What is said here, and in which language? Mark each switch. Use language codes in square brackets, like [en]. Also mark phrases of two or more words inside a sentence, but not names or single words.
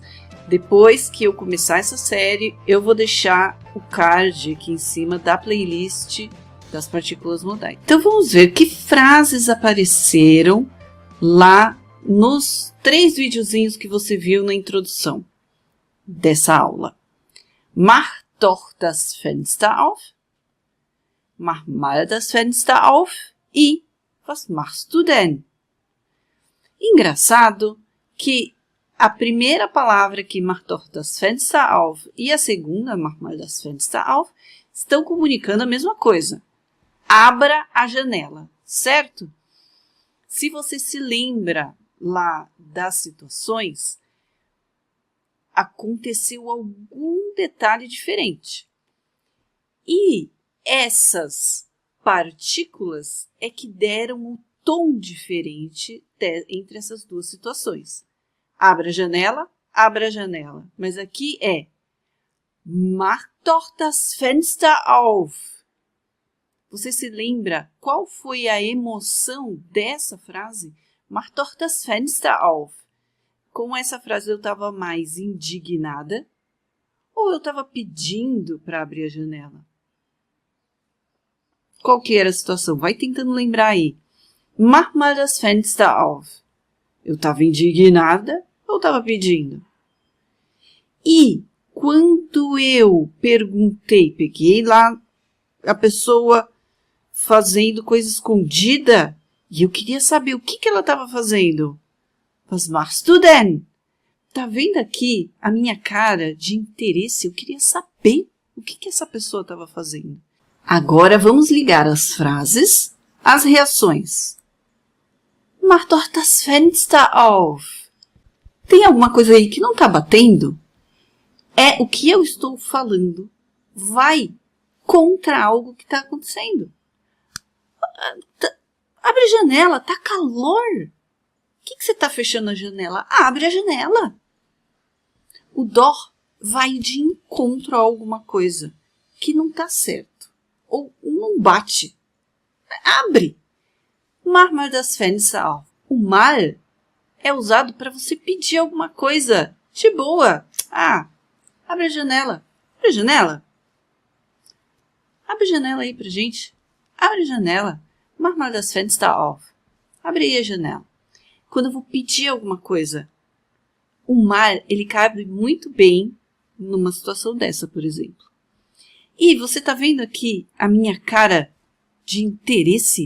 [pt] Depois que eu começar essa série, eu vou deixar o card aqui em cima da playlist das partículas modais. Então vamos ver que frases apareceram lá nos 3 videozinhos que você viu na introdução dessa aula. [de] Mach doch das Fenster auf. Mach mal das Fenster auf. E was machst du denn? [pt] Engraçado que a primeira palavra aqui, [de] mach doch das Fenster auf, [pt] e a segunda, [de] mach mal das Fenster auf, [pt] estão comunicando a mesma coisa. Abra a janela, certo? Se você se lembra lá das situações, aconteceu algum detalhe diferente. E essas partículas é que deram um tom diferente entre essas duas situações. Abra a janela. Mas aqui é [de] Mach doch das Fenster auf. [pt] Você se lembra qual foi a emoção dessa frase? [de] Mach doch das Fenster auf. [pt] Com essa frase eu estava mais indignada ou eu estava pedindo para abrir a janela? Qual que era a situação? Vai tentando lembrar aí. [de] Mach mal das Fenster auf. [pt] Eu estava indignada ou estava pedindo? E quando eu perguntei, peguei lá a pessoa fazendo coisa escondida e eu queria saber o que ela estava fazendo. [de] Was machst du denn? [pt] Tá vendo aqui a minha cara de interesse? Eu queria saber o que essa pessoa estava fazendo. Agora vamos ligar as frases às reações. [de] Mach doch das Fenster auf. [pt] Tem alguma coisa aí que não está batendo? É o que eu estou falando vai contra algo que está acontecendo. Abre a janela, tá calor. Por que você está fechando a janela? Abre a janela. O doch vai de encontro a alguma coisa que não está certo. Ou não bate. Abre. [de] Mach mal das Fenster auf. [pt] O mal é usado para você pedir alguma coisa de boa. Abre a janela. Abre a janela. Abre a janela aí pra gente. Abre a janela. [de] Mach mal das Fenster auf. [pt] Abre aí a janela. Quando eu vou pedir alguma coisa, o mal, ele cabe muito bem numa situação dessa, por exemplo. E você tá vendo aqui a minha cara de interesse?